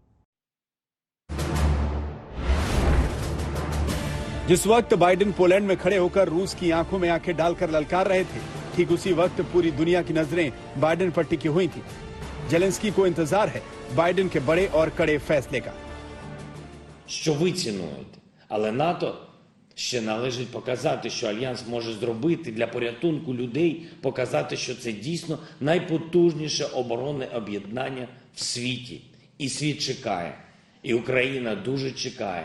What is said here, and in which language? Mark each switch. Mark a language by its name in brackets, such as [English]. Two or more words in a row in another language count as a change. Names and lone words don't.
[Hindi] जिस वक्त बाइडेन पोलैंड में खड़े होकर रूस की आंखों में आंखें डालकर ललकार रहे थे, ठीक उसी वक्त पूरी दुनिया की नजरें बाइडेन पर टिकी हुई थी। जेलेंस्की को इंतजार है बाइडेन के बड़े और कड़े फैसले का। [Ukrainian] Що ви цінуєте, але НАТО ще належить показати, що Альянс може зробити для порятунку людей, показати, що це дійсно найпотужніше оборонне об'єднання в світі. І світ чекає, і Україна дуже чекає.